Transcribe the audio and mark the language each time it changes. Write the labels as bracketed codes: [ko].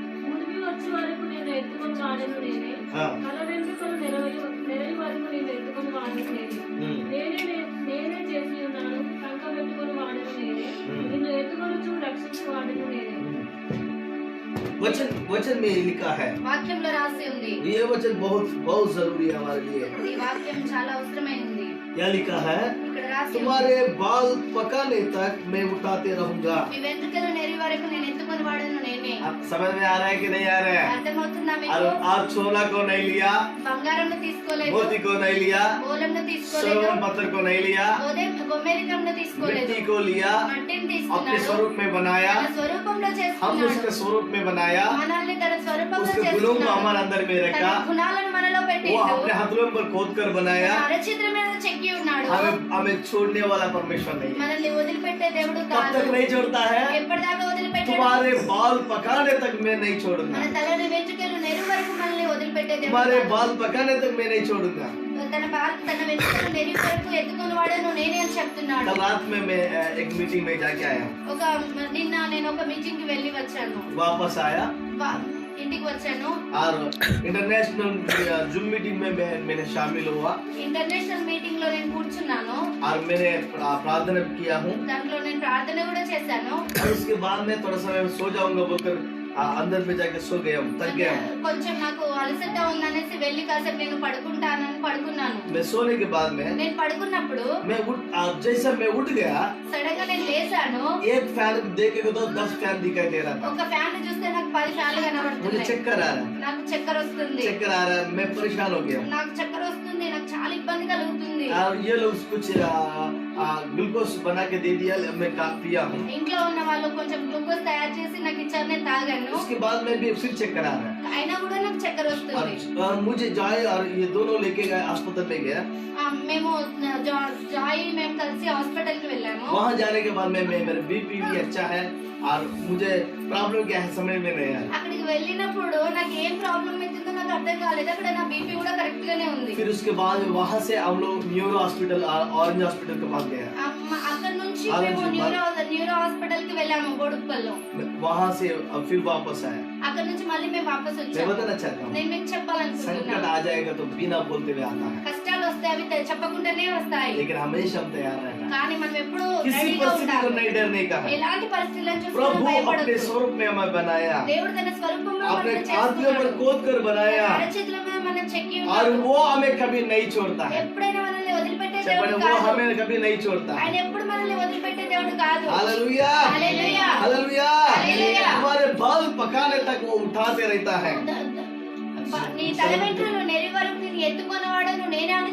[te] ఉడిమి వచ్చే వరకు నేను ఎత్తుకొని వాడను నేనే, [hi] हाँ। [te] తల వెంట్రుకలు నెరవి వరకు నేను ఎత్తుకొని వాడను నేనే, నేనే చేసి ఉన్నాను, కంక పెట్టుకొని వాడను నేనే, నిన్ను ఎత్తుకొనుచు రక్షించి వాడను నేనే. [hi] वचन में लिखा है, [te] వాక్యంలో రాసి ఉంది. [hi] ये वचन बहुत बहुत जरूरी है हमारे लिए। [te] ఈ వాక్యం చాలా అవసరమైంది. [hi] क्या लिखा है, [te] ఇక్కడ రాసి ఉంది. [hi] तुम्हारे बाल पकाने तक मैं उठाते रहूंगा। [te] మీ వెంట్రుకలు నెరి వరకు నేను ఎత్తుకొని వాడను నేనే. [hi] अब समझ में आ रहा है कि नहीं आ रहा है? [te] అర్థమవుతుందా [hi] और [te] మీకు? [hi] आज सोना को नहीं लिया, [te] బంగారంను తీసుకోలేదు, [hi] मोती को नहीं लिया, [te] మూలంను తీసుకోలేదు, [hi] सरवन पत्थर को नहीं लिया, [te] గోమేధికంను తీసుకోలేదు, [hi] मिट्टी को लिया, [te] మట్టిని [hi] अपने [te] తీసుకున్నాడు. [hi] स्वरूप में बनाया, [te] తన స్వరూపంలో [hi] हम [te] చేసుకున్నాడు. [hi] उसके स्वरूप में बनाया, [te] మనల్ని తన స్వరూపంలో [hi] उसके गुणों को [te] చేసుకున్నాడు. [hi] हमारे अंदर में [te] తన [hi] रखा, [te] గుణాలను మనలో [hi] वो [te] పెట్టిండు. [hi] अपने हाथों पर खोद कर बनाया। [te] తన అరచిత్ర మీద చెక్కి ఉన్నాడు. [hi] हमें छोड़ने वाला परमेश्वर नहीं है। [te] మనల్ని వదిలిపెట్టే దేవుడు [hi] कब [te] కాదు. [hi] तक नहीं छोड़ता है? [te] ఎప్పటిదాకా వదిలిపెట్టాడు? [hi] तुम्हारे बाल पकाने तक मैं नहीं [te] మన [hi] छोड़ूंगा, [te] తలని వెంట్రుకలు నెరు వరకు మనల్ని వదిలిపెట్టే దేవుడు [hi] तुम्हारे [te] కాదు. [hi] बाल पकाने तक मैं नहीं छोड़ूंगा। [te] తన వెంట్రుకలు నెరివి వరకు ఎత్తుకుని వాడను నేనే అని చెప్తున్నాడు. [hi] कल रात में मैं एक मीटिंग में जाके आया, [te] నిన్న నేను ఒక మీటింగ్ కి వెళ్ళి వచ్చాను, [hi] वापस आया [te] ఇంటికి వచ్చాను. [hi] और इंटरनेशनल जूम मीटिंग में मैंने शामिल हुआ [te] ఇంటర్నేషనల్ మీటింగ్ లో నేను కూర్చున్నాను, [hi] और मैंने प्रार्थना किया हूँ। [te] దాంట్లో నేను ప్రార్థన కూడా చేశాను. [hi] और उसके बाद मैं थोड़ा समय सो जाऊंगा बोलकर अंदर में जाके सो गया हूँ, थक गया हूँ। [te] కొంచెం నాకు అలసట ఉందనేసి వెళ్ళి కాసేపు నేను పడుకుంటానని పడుకున్నాను. [hi] मैं सोने के बाद में [te] నేను పడుకున్నప్పుడు [hi] जैसा मैं उठ गया, [te] సడన్ గా నేను లేచాను. [hi] एक फैन देखेगा तो 10 फैन दिखाई दे रहा था। [te] ఒక ఫ్యాన్ చూస్తే నాకు 10 ఫ్యాన్లు [hi] मुझे [te] కనబడుతున్నాయి. [hi] चक्कर आ रहा है, [te] నాకు చక్కెర వస్తుంది, [hi] चक्कर आ रहा है, मैं परेशान हो गया हूँ। [te] నాకు చక్కెర వస్తుంది, నాకు చాలా ఇబ్బంది కలుగుతుంది. [hi] और ये लोग कुछ ग्लूकोज बना के दे दिया, मैं पिया हूँ। [te] ఇంట్లో ఉన్న వాళ్ళు కొంచెం గ్లూకోజ్ తయారు చేసి నాకు ఇచ్చారు, నేను తాగాను. [hi] उसके बाद में भी फिर चक्कर आ रहा है, [te] అయినా కూడా నాకు చక్కెర వస్తుంది. [hi] और मुझे जॉय और ये दोनों लेके गए अस्पताल में गया। [te] మేము జాయ్ మేము కలిసి హాస్పిటల్ కి వెళ్ళాము. [hi] वहाँ जाने के बाद में मेरा बीपी भी अच्छा है, और मुझे प्रॉब्लम क्या है समझ में नहीं आया। [te] అక్కడికి వెళ్ళినప్పుడు నాకు ఏం ప్రాబ్లం అవుతుందో నాకు అర్థం కాలేదు. అక్కడ నా బీపీ కూడా కరెక్ట్ గానే ఉంది. [hi] फिर उसके बाद वहाँ से हम लोग न्यूरो हॉस्पिटल ऑरेंज हॉस्पिटल के पास गए। [te] అక్కడ నుంచి మేము న్యూరో హాస్పిటల్ కి వెళ్ళాము బోడుప్పల్లో. [hi] वहाँ से फिर वापस आया। [te] అక్కడ నుంచి మళ్ళీ మేము వాపస్ [hi] मैं [te] వచ్చాము. [hi] बताना चाहता हूँ, [te] నేను మీకు [hi] संकट [te] చెప్పాలనుకుంటున్నాను, [hi] आ जाएगा तो बिना बोलते हुए आता है, [te] కష్టాలు వస్తే అవి చెప్పకుండానే వస్తాయి. [hi] लेकिन हमेशा हम तैयार रहना। [te] కానీ మనం ఎప్పుడు [hi] किसी [te] రెడీగా [hi] परिस्थिति को [te] ఉండాలి. [hi] नहीं डरने का है। [te] ఎలాంటి పరిస్థితులను చూసినా [hi] प्रभु अपने [te] భయపడొద్దు. [hi] स्वरूप में हमें बनाया, [te] దేవుడు తన స్వరూపంలో [hi] अपने [te] మనల్ని [hi] हाथों पर [te] చేసుకున్నాడు. [hi] खोद कर बनाया, [te] అరచేతుల మీద మనం చెక్కి [hi] और [te] ఉన్నాడు. [hi] वो हमें कभी नहीं छोड़ता है। [te] ఎప్పుడైనా మనల్ని వదిలిపెట్టే चपड़े, దేవుడు [hi] वो [te] కాదు. [hi] हमें कभी नहीं छोड़ता [te] ఆయన [hi] है। [te] ఎప్పుడు మనల్ని వదిలిపెట్టే దేవుడు కాదు. [hi] Hallelujah, hallelujah, hallelujah. हालेलुया। हमारे बाल पकाने तक वो उठाते रहता है, [te] నీ తల వెంట్రుకలు నెరి వరకు నేను ఎత్తుకున్నవాడను నేనే అని